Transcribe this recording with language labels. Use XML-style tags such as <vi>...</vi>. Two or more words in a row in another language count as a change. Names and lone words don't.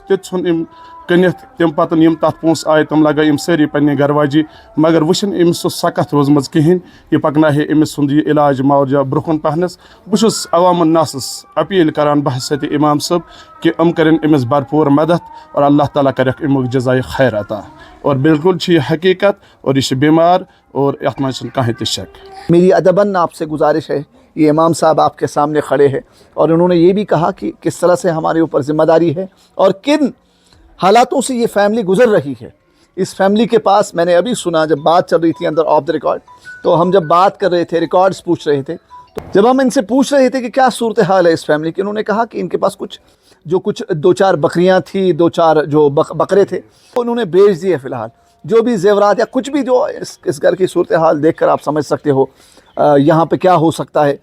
<ks>تہِ ژھُن أمۍ کٕنِتھ تمہِ پتہٕ یِم تتھ پونٛسہٕ آے تِم لگٲے أمۍ سٲری پننہِ گرواجی مگر وۄنۍ چھِنہٕ أمِس سُہ سخت روٗزمٕژ کِہیٖنۍ یہِ پکناہے أمِس سُنٛد یہِ علاج معالجہ برونٛہہ کُن پہنس بہٕ چھُس عوام الناسس اپیٖل کران بحثیتِ اِمام صٲب کہ یِم کرن أمِس بھرپوٗر مدد اور اللہ تعالیٰ کریکھ امیُک جزایہِ خیر عطا اور بالکل چھِ یہِ حقیٖقت اور یہِ چھِ بیمار اور یتھ منٛز چھُنہٕ کانٛہہ تہِ شک</ks> <ur>میری ادباً آپ سے گزارش ہے، یہ امام صاحب آپ کے سامنے کھڑے ہیں اور انہوں نے یہ بھی کہا کہ کس طرح سے ہمارے اوپر ذمہ داری ہے اور کن حالاتوں سے یہ فیملی گزر رہی ہے۔ اس فیملی کے پاس میں نے ابھی سنا جب بات چل رہی تھی اندر</ur> <en>off the record,</en> <ur>تو ہم جب بات کر رہے تھے ریکارڈز پوچھ رہے تھے، تو جب ہم ان سے پوچھ رہے تھے کہ کیا صورتحال ہے اس فیملی کی، انہوں نے کہا کہ ان کے پاس کچھ 2-4 بکریاں تھیں، 2-4 جو بکرے تھے انہوں نے بیچ دیے فی الحال، جو بھی زیورات یا کچھ بھی جو اس گھر کی صورتحال دیکھ کر آپ سمجھ سکتے ہو یہاں پہ کیا ہو سکتا ہے۔</ur>